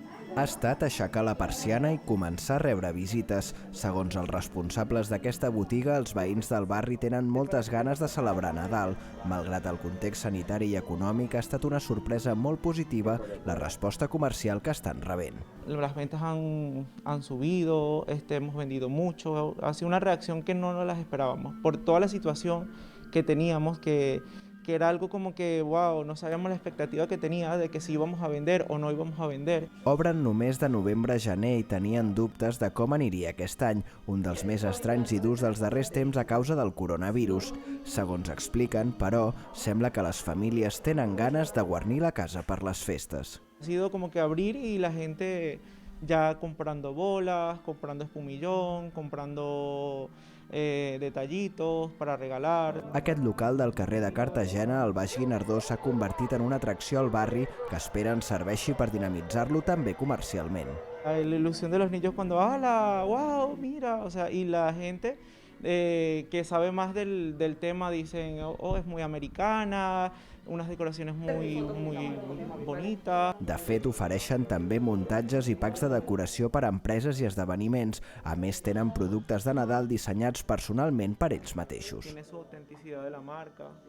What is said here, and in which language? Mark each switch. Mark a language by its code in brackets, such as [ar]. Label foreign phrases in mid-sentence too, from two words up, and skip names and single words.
[ca] Ha estat aixecar la persiana i començar a rebre visites. Segons els responsables d'aquesta botiga, els veïns del barri tenen moltes ganes de celebrar Nadal. Malgrat el context sanitari i econòmic, ha estat una sorpresa molt positiva la resposta comercial que estan rebent. [es] Las ventas han subido, hemos vendido mucho, ha sido una reacción que no nos las esperábamos, por toda la situación que teníamos, que era algo como que, wow, no sabíamos la expectativa que tenía de que si íbamos a vender o no íbamos a vender. [ca] Obren només de novembre a gener i tenien dubtes de com aniria aquest any, un dels més estranys i durs dels darrers temps a causa del coronavirus. Segons expliquen, però, sembla que les famílies tenen ganes de guarnir la casa per les festes. [es] Ha sido como que abrir y la gente ya comprando bolas, comprando espumillón, comprando detallitos para regalar. [ca] Aquest local del carrer de Cartagena, al Baix Guinardó, s'ha convertit en una atracció al barri que esperen serveixi per dinamitzar-lo també comercialment. [es] La ilusión de los niños cuando, ¡hala! ¡Wow! Mira, o sea, y la gente que sabe más del tema dicen, oh, es muy americana, unas decoraciones muy bonitas. [ca] De fet, ofereixen també muntatges i packs de decoració per a empreses i esdeveniments. A més, tenen productes de Nadal dissenyats personalment per ells mateixos. [es] Tiene su autenticidad de la marca.